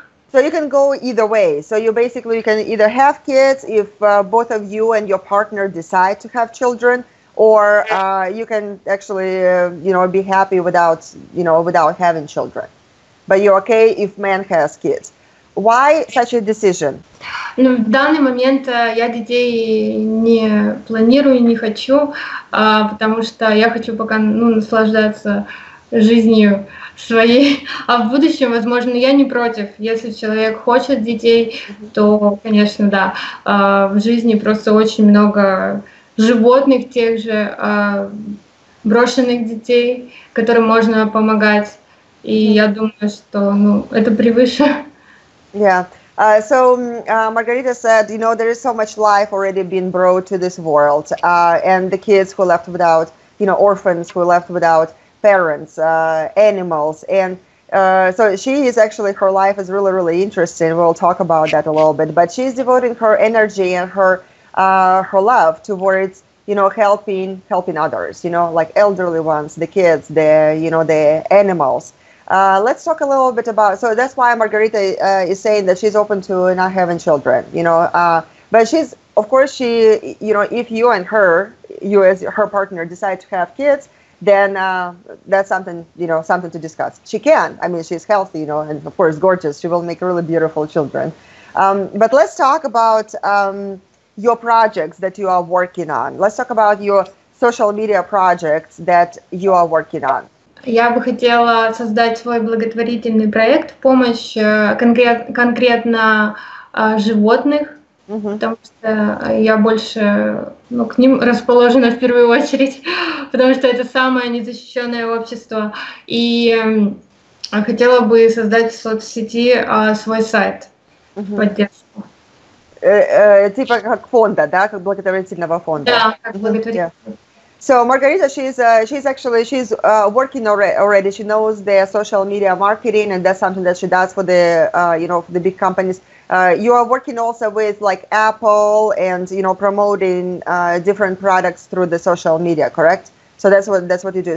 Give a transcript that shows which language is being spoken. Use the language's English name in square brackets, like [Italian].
[English] So you can go either way. So you can either have kids if both of you and your partner decide to have children, or you can actually, be happy without having children. But you're okay if man has kids. Why such a decision? [Russian] В данный момент я детей не планирую, не хочу, потому что я хочу пока наслаждаться жизнью своей, а в будущем, возможно, я не против. Если человек хочет детей, то, конечно, да. В жизни просто очень много животных, тех же брошенных детей, которым можно помогать. И я думаю, что это превыше. [English] Yeah. Margarita said, there is so much life already being brought to this world, and the kids who left without, orphans who left without parents, animals, and so she is actually, her life is really, really interesting. We'll talk about that a little bit, but she's devoting her energy and her love towards, helping others, like elderly ones, the kids, the animals. Let's talk a little bit about, so that's why Margarita is saying that she's open to not having children, but she's, of course, if you and you as her partner decide to have kids, then that's something, something to discuss. She can, I mean, she's healthy, and of course, gorgeous. She will make really beautiful children. But let's talk about your projects that you are working on. Let's talk about your social media projects that you are working on. [Russian] Я бы хотела создать свой благотворительный проект в помощь конкретно животных, потому что я больше к ним расположена в первую очередь, потому что это самое незащищенное общество. И хотела бы создать в соцсети свой сайт в поддержку. Типа как фонда, да, как благотворительного фонда. Да, как благотворительного. [English] So Margarita, she's working already. She knows the social media marketing, and that's something that she does for the for the big companies. You are working also with like Apple and promoting different products through the social media, correct? So that's what you do.